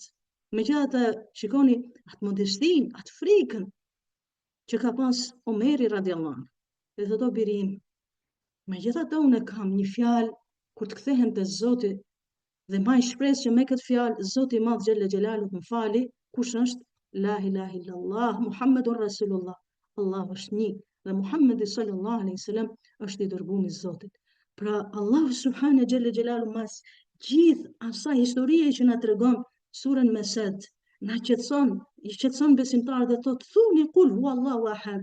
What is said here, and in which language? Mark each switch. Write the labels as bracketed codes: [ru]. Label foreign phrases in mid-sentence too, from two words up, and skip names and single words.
[sq] Megjithatë shikoni atë modestin, atë frikën që ka pas Omeri [ar] رضي الله عنه. [sq] Dhe thot o birim, megjithatë unë kam një fjalë kur të kthehem te Zoti dhe maj shpresë që me këtë fjalë Zoti i Madh [ar] جل جلاله [sq] më fali, kush është [ar] لا إله إلا الله محمد رسول الله. [sq] Allahu është një dhe Muhammedi [ar] صلى الله عليه وسلم [sq] është i dërguar i Zotit. Pra [ar] الله سبحانه جل جلاله [sq] mas gjithë asaj historie që na tregon surën Mesed, na i qetson besimtarët dhe thot thuni [ar] قل هو الله أحد.